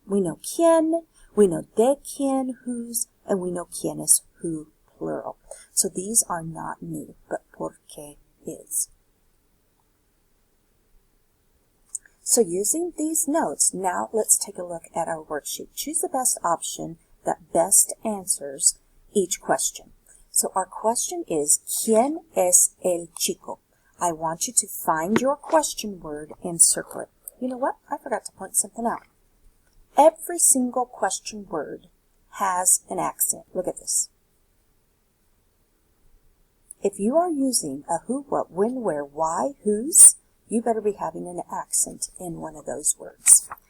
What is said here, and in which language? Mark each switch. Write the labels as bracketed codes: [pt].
[en] We know quién, we know de quién, whose, and we know quién is who, plural. So these are not new, but porque is. So using these notes, now let's take a look at our worksheet. Choose the best option that best answers each question. So our question is, [es] ¿Quién es el chico? [en] I want you to find your question word and circle it. You know what? I forgot to point something out. Every single question word has an accent. Look at this. If you are using a who, what, when, where, why, whose, you better be having an accent in one of those words.